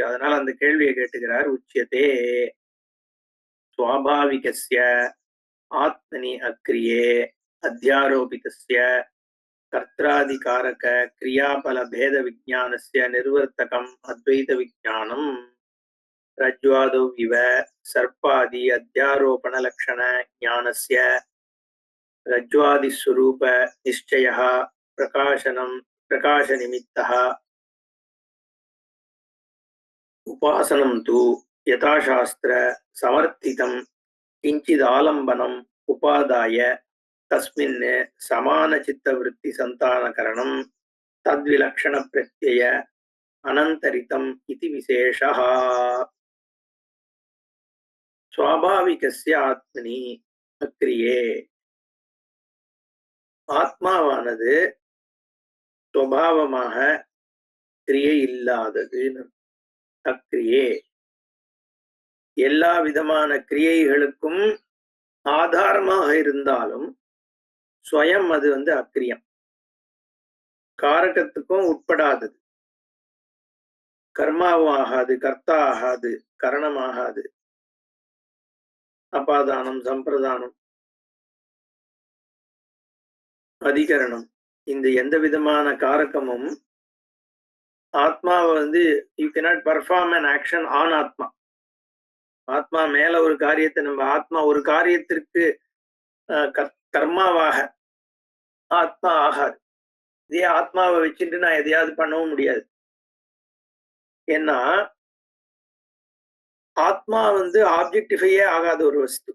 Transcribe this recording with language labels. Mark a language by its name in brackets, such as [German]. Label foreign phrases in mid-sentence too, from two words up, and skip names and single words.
[Tamil] அதனால அந்த கேள்வியை கேட்டுக்கிறார். [Sanskrit] उच्यते स्वाभाविकस्य आत्मनि अक्रिये अध्यारोपितस्य कर्त्रादिकारक क्रियाफल भेद विज्ञानस्य निवर्तकम् अद्वैत विज्ञानम् रज्ज्वादौ इव सर्पादि अध्यारोपण लक्षण ज्ञानस्य रज्ज्वादिस्वरूप निश्चयः प्रकाशनं प्रकाशनिमित्तः उपासनं तु यथाशास्त्र समर्थितं किञ्चिदालम्बनम् उपादाय तस्मिन् समानचित्तवृत्तिसन्तानकरणं तद्विलक्षणप्रत्यय अनन्तरितम् इति विशेषः। स्वाभाविकस्य आत्मनि अक्रिये [Tamil] ஆத்மாவானது சுபாவமாக கிரியை இல்லாதது. அக்ரியே எல்லா விதமான கிரியைகளுக்கும் ஆதாரமாக இருந்தாலும் ஸ்வயம் அது அக்கிரியம், காரகத்துக்கும் உட்படாதது, கர்மாவும் ஆகாது, கர்த்தா ஆகாது, கரணம் ஆகாது, அபாதானம், சம்பிரதானம், அதிகரணம், இந்த எந்த விதமான காரகமும் ஆத்மாவை [English] you cannot perform an action on [Tamil] ஆத்மா. ஆத்மா மேல ஒரு காரியத்தை நம்ம ஆத்மா ஒரு காரியத்திற்கு கர்மாவாக ஆத்மா ஆகாது. இதே ஆத்மாவை வச்சுட்டு நான் எதையாவது பண்ணவும் முடியாது. ஏன்னா ஆத்மா ஆப்ஜெக்டிஃபையே ஆகாத ஒரு வஸ்து.